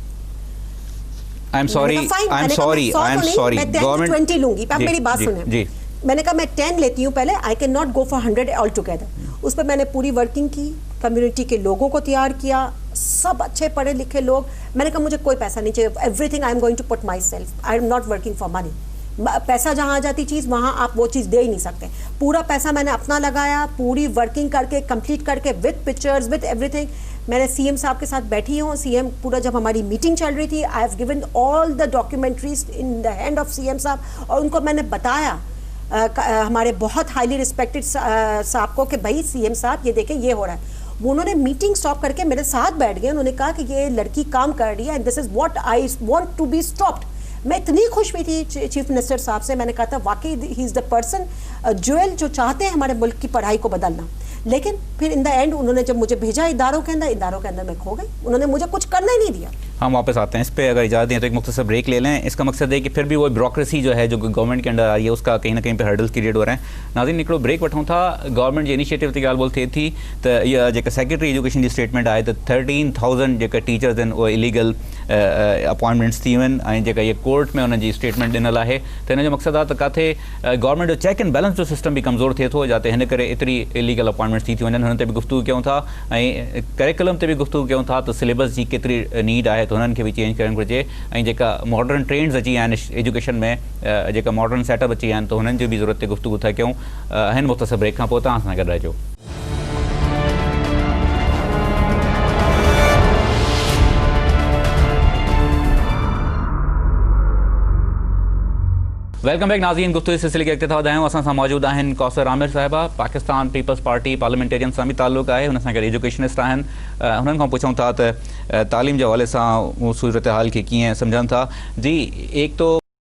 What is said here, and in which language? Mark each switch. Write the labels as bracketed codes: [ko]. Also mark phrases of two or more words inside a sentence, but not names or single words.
[en] I am sorry [ur] میں 10 to 20 لوں گی۔ آپ میری بات سنے. میں نے کہا میں 10 لیتی ہوں پہلے, [en] I can not go for 100 all together. [ur] اس پر میں نے پوری ورکنگ کی، کمیونٹی کے لوگوں کو تیار کیا، سب اچھے پڑھے لکھے لوگ. میں نے کہا مجھے کوئی پیسہ نہیں چاہیے, [en] everything I am going to put myself, I am not working for money. [ur] پیسہ جہاں آ جاتی چیز وہاں آپ وہ چیز دے ہی نہیں سکتے. پورا پیسہ میں نے اپنا لگایا، پوری ورکنگ کرکے کمپلیٹ کرکے [en] with pictures with everything. [ur] میں نے سی ایم صاحب کے ساتھ بیٹھی ہوں، سی ایم پورا جب ہماری میٹنگ چل رہی تھی, [en] I have given all the documentaries in the hand of [ur] سی ایم صاحب، اور ان کو میں نے بتایا ہمارے بہت [en] highly respected [ur] صاحب کو کہ بھائی سی ایم صاحب یہ دیکھیں یہ ہو رہا ہے. وہ انہوں نے [en] meeting stop [ur] کرکے میرے ساتھ بیٹھ گئے، انہوں نے کہا کہ یہ لڑکی کام کر رہی ہے [en] and this is what I want to be stopped. [ur] میں اتنی خوش ہوئی تھی [en] Chief Minister [ur] صاحب سے، میں نے کہا تھا واقعی [en] he is the person [ur] جوئیل جو چاہتے ہیں ہمارے ملک کی پڑھائی کو بدلنا. لیکن پھر [en] in the end [ur] انہوں نے جب مجھے بھیجا اداروں کے اندر میں کھو گئی، انہوں نے مجھے کچھ کرنا ہی نہیں دیا. ہم واپس آتے ہیں اس پہ، اگر اجازت دیں تو ایک مختصر بریک لے لیں۔ اس کا مقصد ہے کہ پھر بھی وہ بیوروکریسی جو ہے جو گورنمنٹ کے انڈر آ رہی ہے اس کا کہیں نہ کہیں پہ [en] hurdles create [ur] ہو رہے ہیں. [sd] नाज़रीन निकलो ब्रेक वठूं था। गवर्नमेंट जो इनिशिएटिव की ॻाल्हि बोलते थी तो ये जो [en] Secretary Education [sd] जी स्टेटमेंट आए तो 13,000 जो टीचर्स आहिनि उहे [en] illegal appointments [sd] थी वञनि ऐं जेका ये कोर्ट में उन्हनि जी स्टेटमेंट ॾिनल आहे। तो इन जो मक़सदु आहे त किथे गवर्नमेंट जो [en] check and balance [sd] जो सिस्टम भी कमज़ोर थिए थो, जाते हिन करे एतिरी [en] illegal appointments [sd] थी वञनि। हुन ते बि गुफ़्तगू कयूं था ऐं करिकुलम ते बि गुफ़्तगू कयूं था त सिलेबस जी केतिरी नीड आहे, तो हुननि खे बि चेंज करणु घुरिजे। ऐं जेका [en] modern trends [sd] अची विया आहिनि एजुकेशन में, जेका [en] modern setup [sd] अची विया आहिनि, तो हुननि जी बि ज़रूरत ते गुफ़्तगू था कयूं। हिन मुख़्तसर ब्रेक खां पोइ तव्हां सां गॾु रहिजो। [en] welcome back [sd] नाज़रीन। गुफ्तगू [ur] اس سلسلے کے [sd] इख्तिताम आहियूं। असां सां मौजूद आहिनि कौसर आमिर साहिबा, पाकिस्तान पीपल्स पार्टी पार्लियामेंटेरियन सां बि ताल्लुक़ आहे, हुन सां गॾु एजुकेशनिस्ट आहिनि। हुननि खां पुछूं था त तालीम जे हवाले सां सूरत हाल खे कीअं सम्झनि था। [ur] جی، ایک تو